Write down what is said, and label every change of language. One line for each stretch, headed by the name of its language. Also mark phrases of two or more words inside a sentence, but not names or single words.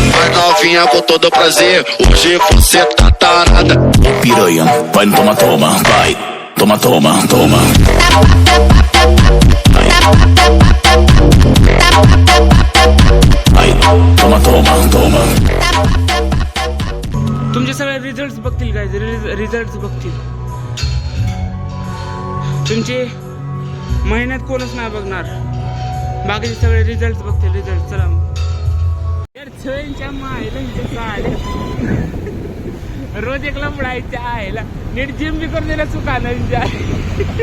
Portuguese: Vai novinha com todo prazer, hoje você tá tarada. Piranha, vai no toma, toma, vai. Toma, toma, toma. Vai, toma, toma, toma.
Marathi: तुमचे सगळे रिझल्ट बघतील काय, रिझल्ट बघतील तुमचे। महिन्यात कोणच नाही बघणार, बाकीचे सगळे रिझल्ट बघतील, रिझल्ट। चला रोज एक लंबडायच्या आयला, नीट जिम बी करून दिला चुका नाही।